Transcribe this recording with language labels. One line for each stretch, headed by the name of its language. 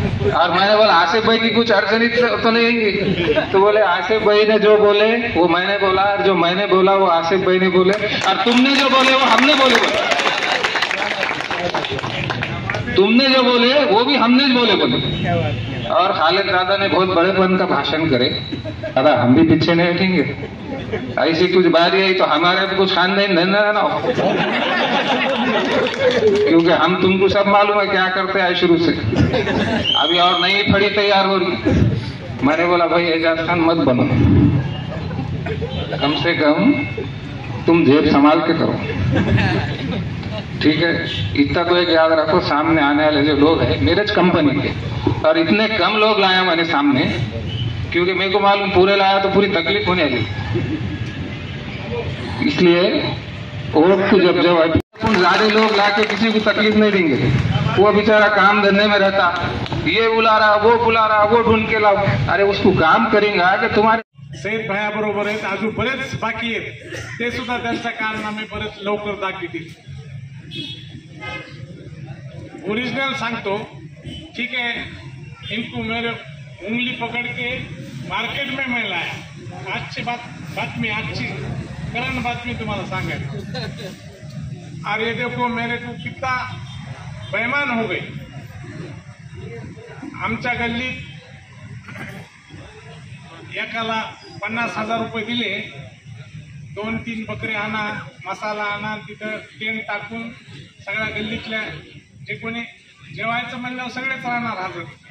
Hindi: और मैंने बोला आसिफ भाई की कुछ अड़चनी तो नहीं होंगी? तो बोले आसिफ भाई ने जो बोले वो मैंने बोला, और जो मैंने बोला वो आसिफ भाई ने बोले, और तुमने जो बोले वो हमने बोले. तुमने जो बोले वो भी हमने बोले. और खालिद दादा ने बहुत बड़ेपन का भाषण करे, दादा हम भी पीछे नहीं हटेंगे, ऐसी कुछ बारी आई तो हमारे भी कुछ खानदान नहीं ना हो, क्योंकि हम तुमको सब मालूम है क्या करते हैं शुरू से. अभी और नई फड़ी तैयार हो रही. मैंने बोला भाई एजाज खान मत बनो, कम से कम तुम जेब संभाल के करो, ठीक है. इतना तो एक याद रखो, सामने आने वाले जो लोग हैं नीरज कंपनी के, और इतने कम लोग लाया मैंने सामने, क्योंकि मेरे को मालूम पूरे लाया तो पूरी तकलीफ होने वाली. इसलिए वोट को जब ज्यादा लोग लाके किसी को तकलीफ नहीं देंगे. वो बेचारा काम धंधे में रहता, ये बुला रहा, वो बुला रहा, वो ढूंढ के लाओ. अरे उसको काम करेंगे कि तुम्हारे
Marathi: सईद भायाबरोबर आहेत, अजून बरेच बाकी आहेत, ते सुद्धा त्यांचा कारनामे बरेच लवकर दाखवतील. ओरिजिनल सांगतो,
Hindi: ठीक है, इनको मेरे उंगली पकड़ के मार्केट में मैं लाया.
Marathi: आजची बातमी, आजची करंट बातमी तुम्हाला सांगायची.
Hindi: और ये देखो मेरे को कितना बेईमान हो गई.
Marathi: आमच्या गल्लीत एकाला 50,000 रुपये दिले, 2-3 बकरे आणा, मसाला आणा, तिथं टेंट टाकून सगळ्या गल्लीतल्या जे कोणी जेवायचं म्हणल्यावर सगळेच राहणार हजर.